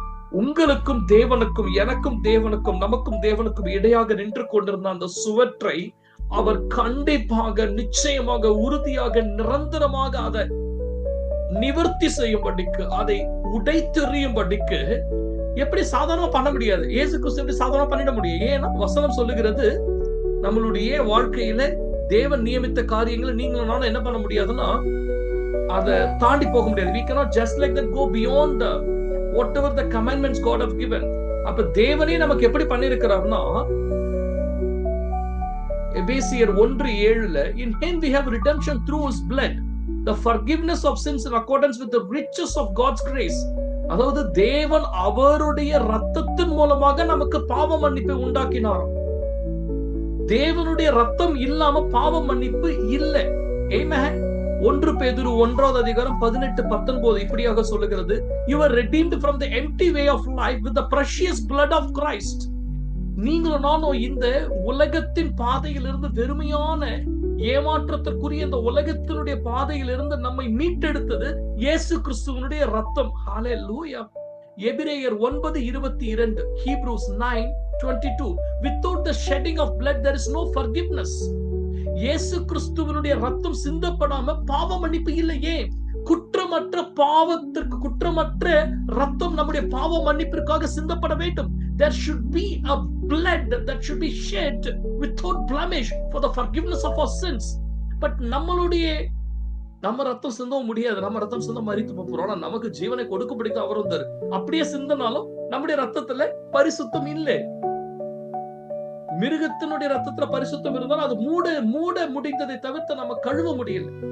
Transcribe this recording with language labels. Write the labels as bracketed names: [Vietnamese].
[Tamil] உங்களுக்கும் தேவனுக்கும், எனக்கும் தேவனுக்கும், நமக்கும் தேவனுக்கும் இடையாக நின்று கொண்டிருந்த அந்த சுவற்றை அவர் கண்டிப்பாக, நிச்சயமாக, உறுதியாக, நிரந்தரமாக அதை நிவர்த்தி செய்யும்படிக்கு, அதை உடைத்தெறியும்படிக்கு எப்படி சாதாரணமா பண்ண முடியாது. இயேசு கிறிஸ்து எப்படி சாதாரணமா பண்ணிட முடியும்? ஏன்னா வசனம் சொல்லுகிறது, நம்மளுடைய வாழ்க்கையில தேவன் நியமித்த காரியங்களை நீங்களும் நானும் என்ன பண்ண முடியாதுன்னா அதை தாண்டி போக முடியாது. [English] We cannot just like that go beyond whatever the commandments God have given. [Tamil] அப்ப தேவனே நமக்கு எப்படி பண்ணிருக்கிறார்னா, எபேசியர் 1:7 [English] in him we have redemption through his blood, the forgiveness of sins in accordance with the riches of God's grace. [Tamil] அதாவது தேவன் அவருடைய ரத்தத்தின் மூலமாக நமக்கு பாவ மன்னிப்பை உண்டாக்கினாராம். தேவனுடைய ரத்தம் இல்லாம பாவ மன்னிப்பு இல்லை. ஆமென். 1 பேதுரு 1:18-19 இப்படியாக சொல்லுகிறது, [English] you are redeemed from the empty way of life with the precious blood of Christ. [Tamil] நீங்களும் நானும் இந்த உலகத்தின் பாதையிலிருந்து, வெறுமையான ஏமாற்றத்திற்குரிய இந்த உலகத்தினுடைய பாதையிலிருந்து நம்மை மீட்டெடுத்தது இயேசு கிறிஸ்துவினுடைய ரத்தம். ஹalleluya. [English] எபிரேயர் 9:22, Hebrews 9:22, without the shedding of blood there is no forgiveness. [Tamil] இயேசு கிறிஸ்துவினுடைய ரத்தம் சிந்தப்படாம பாவ மன்னிப்பு இல்லையே. குற்றமற்ற பாவத்திற்கு, குற்றமற்ற ரத்தம் நம்முடைய பாவ மன்னிப்பிற்காக சிந்தப்பட வேண்டும். [English] There should be a blood that should be shed without blemish for the forgiveness of our sins. [Tamil] But நம்ம ரத்தம் சிந்தவும் முடியாது. நம்ம ரத்தம் சிந்த மரித்து போறோம். ஆனா நமக்கு ஜீவனை கொடுக்கப்படிக்க அவர் வந்தார். அப்படியே சிந்தனாலும் நம்முடைய ரத்தத்துல பரிசுத்தம் இல்லை. மிருகத்தினுடைய ரத்தத்துல பரிசுத்தம் இருந்தாலும் அது மூட முடிந்ததை தவிர்த்து நம்ம கழுவ முடியல.